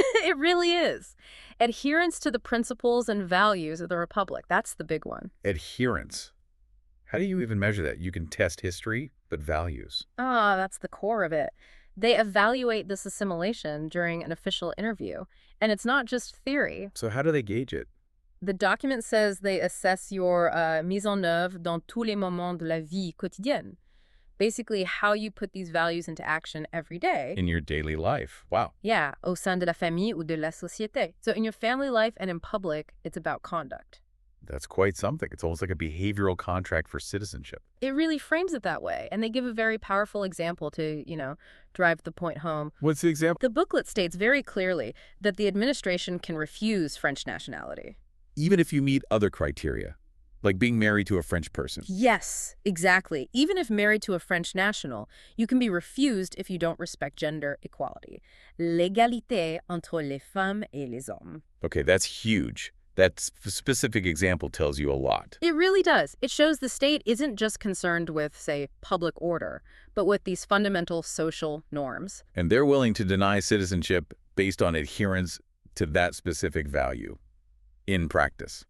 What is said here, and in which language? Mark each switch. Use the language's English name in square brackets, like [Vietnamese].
[English] It really is. Adherence to the principles and values of the Republic. That's the big one. Adherence. How do you even measure that? You can test history, but values. That's the core of it. They evaluate this assimilation during an official interview, and it's not just theory. So how do they gauge it? The document says they assess your [French] mise en œuvre dans tous les moments de la vie quotidienne. [English] Basically, how you put these values into action every day. In your daily life. Wow. [French] Yeah, au sein de la famille ou de la société. [English] So in your family life and in public, it's about conduct. That's quite something. It's almost like a behavioral contract for citizenship. It really frames it that way, and they give a very powerful example to, drive the point home. What's the example? The booklet states very clearly that the administration can refuse French nationality. Even if you meet other criteria, like being married to a French person. Yes, exactly. Even if married to a French national, you can be refused if you don't respect gender equality. [French] L'égalité entre les femmes et les hommes. [English] Okay, that's huge. That specific example tells you a lot. It really does. It shows the state isn't just concerned with, say, public order, but with these fundamental social norms. And they're willing to deny citizenship based on adherence to that specific value in practice.